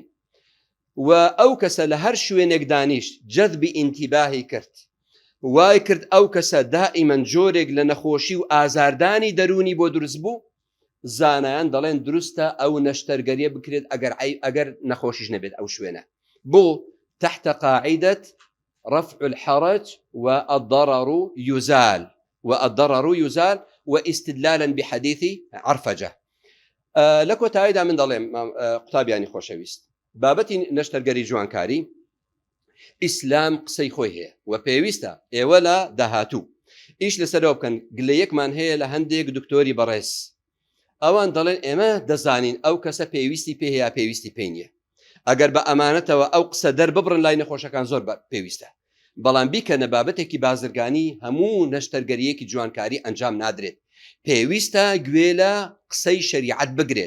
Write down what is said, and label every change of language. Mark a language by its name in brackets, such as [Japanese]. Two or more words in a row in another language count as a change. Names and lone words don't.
[Central Kurdish] و ئەو کەسە لە هەر شوێنێک دانیشت جەذبی ئینتیباهی کرد وای کرد ئەو کەسە دائیمەن جۆرێک لە نەخۆشی و ئازاردانی دەرونی بۆ دروست بوو زانایان دەڵێن دروستە ئەو نەشتەرگەریە بکرێت ئەگەر نەخۆشیش نەبێت ئەو شوێنە بۆ [Arabic] تحت قاعدة رفع الحرج والضرر يزال واستدلالا بحديث عرفجة. [Central Kurdish] لەکۆ تایدا من دەڵێم قوتابیانی خۆشەویست بابەتی نەشتەرگەری جوانکاری ئیسلام قسەی خۆی هەیە و پێویستە ئێوە لە داهاتوو ئیش لەسەرەوە بکەن گلەیەکمان هەیە لە هەندێک دکتۆری بەڕێز ئەوان دەڵێن ئێمە دەزانین ئەو کەسە پێویستی پێ هەیە پێویستی پێی نییە ئەگەر بە ئەمانەتەوە ئەو قسە دەرببڕن لای نەخۆشەکان زۆر پێویستە بەڵام بیکەنە بابەتێکی بازرگانی هەموو نەشتەرگەریەکی جوانکاری ئەنجام نادرێت پێویستە گوێ لە قسەی شەریعەت بگرێت.